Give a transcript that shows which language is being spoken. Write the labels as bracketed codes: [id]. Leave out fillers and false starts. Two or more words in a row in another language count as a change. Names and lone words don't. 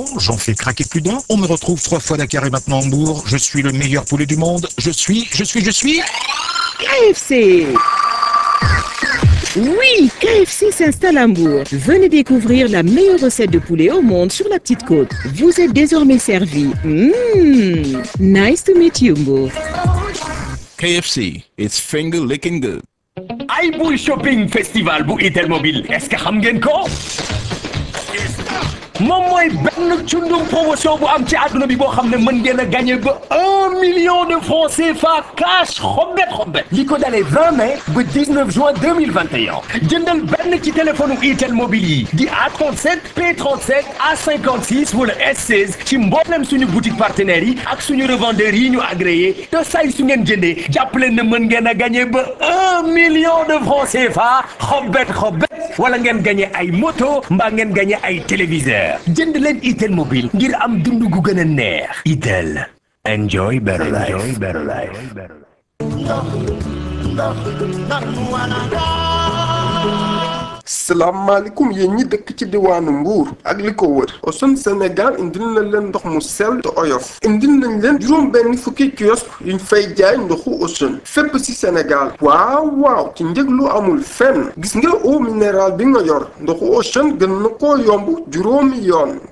[fr] J'en fais craquer plus d'un. On me retrouve 3 fois Dakar et maintenant Mbour. Je suis le meilleur poulet du monde. Je suis... KFC. Oui, KFC s'installe à Mbour. Venez découvrir la meilleure recette de poulet au monde sur la Petite Côte. Vous êtes désormais servi. [en] Nice to meet you, Mbour. KFC, it's finger licking good. [wo] iBoy Shopping Festival bu Itel Mobile [fr] est-ce que [wo] xam ngeen ko moom mooy benn cundum promotion bu am ci àdduna bi boo xam ne mën ngeen a gagné ba [fr] 1 million de francs CFA [wo] cash xobbet li ko dalee 20 mai ba 19 juin 2021 jëndal benn ci téléphone Itel Mobile yi di A37 P37 A56 wala S16 ci mboolem suñu [fr] boutique partenaires [wo] yi ak suñu revendeurs yi ñu agréé te say su ngeen jëndee jàppaleen ne mën ngeen a gagné ba [fr] 1 million de francs CFA [wo] xobbet wala ngeen gagné ay moto mbaa ngeen gagné ay téléviseur jënd leen Itel Mobile ngir am dundu gu gën a neex Itel [en] Enjoy better life. Enjoy better life. [wo] salaamaaleykum yéen ñi dëkk ci diwaanu Mbour ak li ko wër Ocean Sénégal indil na leen ndox mu sell te oyof indil nañ leen juróom benn fukki kiosque yuñ fay jaay ndoxu Ocean fépp ci Sénégal waaw ci njëg lu amul fenn gis nga [fr] eau minérale [wo] bi nga yor ndoxu Ocean gën na koo yomb juróomi yoon